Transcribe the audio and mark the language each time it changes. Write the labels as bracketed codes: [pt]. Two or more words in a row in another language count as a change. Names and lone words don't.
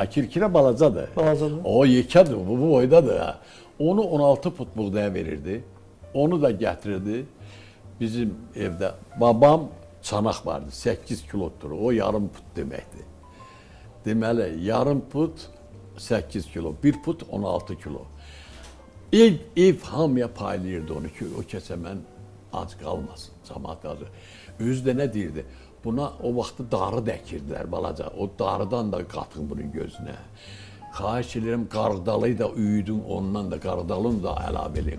[az] Kirkirə balacadır. O yekədir, bu boydadır. Onu 16 put buğdaya verirdi. Onu da gətirirdi. Bizim evdə babam çanaq vardı, 8 kiloddur. O yarım put deməkdir. Deməli, yarım put 8 kilo, 1 put 16 kilo. Ev hamıya paylayırdı onu ki, o Kəsəmən ac qalmasın, cəmaət acı. Özü də nə deyirdi? Buna o vaxtı darı dəkirdilər balaca. O darıdan da qatın bunun gözünə. Xahiş edirəm, qarğdalı da üyüdün ondan da, qarğdalını da əlavə edin.